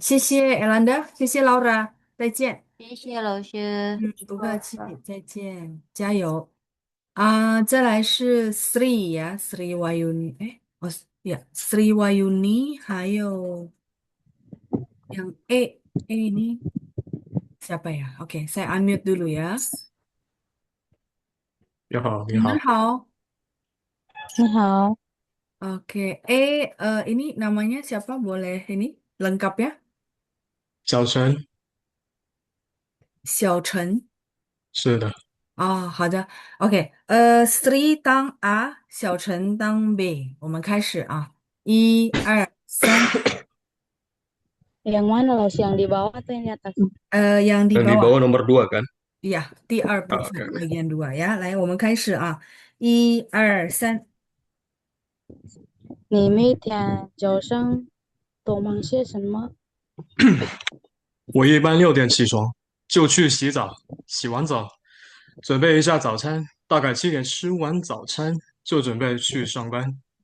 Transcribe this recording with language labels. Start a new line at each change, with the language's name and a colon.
Chinese: 谢谢 Elanda，谢谢 Laura，再见。谢谢老师。不客气，好的，再见，加油啊！再来是 Sri 呀，Sri Wayuni，哎，ya Sri Wayuni，还有
Indonesian: yang A ini siapa ya? Oke, saya unmute dulu ya。
Chinese: 你好，你你们好，好你好，
Indonesian: ，Oke, ini namanya siapa? Boleh ini lengkapnya?
Chinese: 小陈，小陈。是的，好的，OK，Sri 当 A，小陈当 B，我们开始啊，1、2、3，
Indonesian: yang mana los yang di bawah atau yang di atas? yang di yang di bawah nomor 2 kan?
Chinese: 呀，第二部 Ah, 分
Indonesian: oke, oke. bagian 2
Chinese: 呀，来，我们开始啊，1、2、3，你每天早上都忙些什么？我一般6点起床，就去洗澡，洗完澡，准备一下早餐，大概7点吃完早餐，就准备去上班。